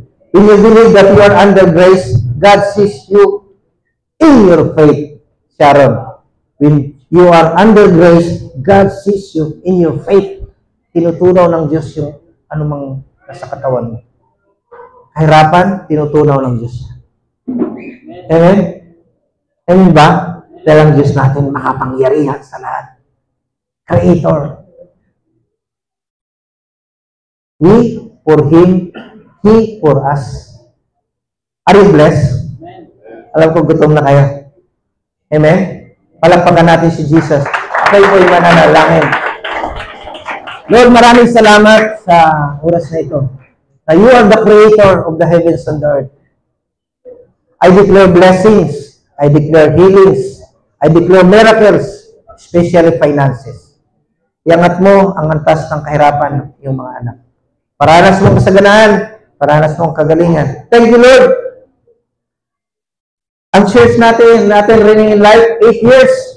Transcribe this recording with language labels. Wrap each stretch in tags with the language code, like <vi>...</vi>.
<en>When you believe that you are under grace, God sees you in your faith. Sharon, when you are under grace, God sees you in your faith.</en> <tl>Tinutunaw ng Diyos yung anumang nasa katawan mo. Kahirapan, tinutunaw ng Diyos. Amen? Amen ba? Dahil ang Diyos natin makapangyarihan sa lahat. Creator.</tl> <en>We for Him, He for us. Are you blessed?</en> <tl>Alam ko gutom na kayo.</tl> <en>Amen?</en> <tl>Palagpakan natin si Jesus. Kayo po'y mananalangin. Lord, maraming salamat sa oras na ito.</tl> <en>Na you are the creator of the heavens and the earth. I declare blessings. I declare healings. I declare miracles, especially finances.</en> <tl>Iangat mo ang antas ng kahirapan yung mga anak. Paranas mo ang kasaganaan. Paranas mo ang kagalingan.</tl> <en>Thank you, Lord.</en> <tl>Ang church natin Reigning in Life, 8 years.</tl>